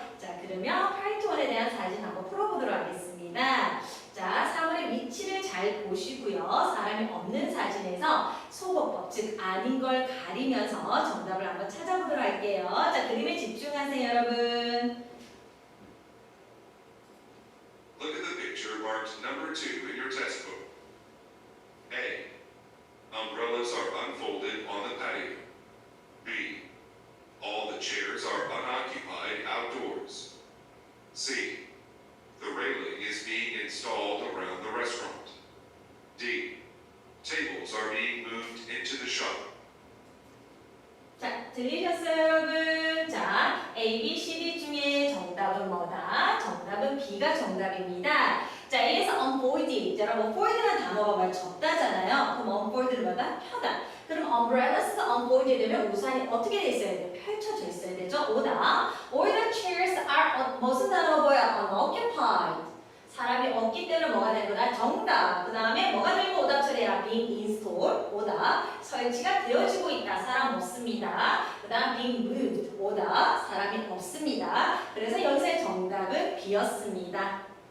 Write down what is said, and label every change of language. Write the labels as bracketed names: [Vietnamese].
[Korean] 자, 그러면 파트 1에 대한 사진 한번 풀어보도록 하겠습니다. 자, 사물의 위치를 잘 보시고요. 사람이 없는 사진에서 소거법, 즉 아닌 걸 가리면서 정답을 한번 찾아보도록 할게요. 자, 그림에 집중하세요, 여러분. [English] Look at the picture marked number 2 in your textbook. A. Umbrellas are unfolded on the patio. B. All the chairs are unoccupied outdoors. C. The railing is being installed around the restaurant. D. Tables are being moved into the shop. [Korean] 자, 들리셨어요, 여러분? 자, A, B, C, D 중에 정답은 뭐다? 정답은 B가 정답입니다. 자, A에서 unfold. 자, 여러분, fold라는 단어가 말 접다잖아요. 그럼 unfold는 뭐다? 펴다. 그럼 umbrellas가 unfold 되면 우산이 어떻게 돼 있어야 돼요? 펼쳐져 있어야 되죠? 오다. [English] All the chairs are [Korean] 무슨 단어가 보여? [English] unoccupied. [Korean] 사람이 없기 때문에 뭐가 된 거다? 정답. 그 다음에 뭐가 되고 오답 처리해라? [English] being installed. [Korean] 오답. 설치가 되어지고 있다. 사람 없습니다. 그 다음 [English] being moved. [Korean] 오답. 사람이 없습니다. 그래서 여기서의 정답은 B였습니다.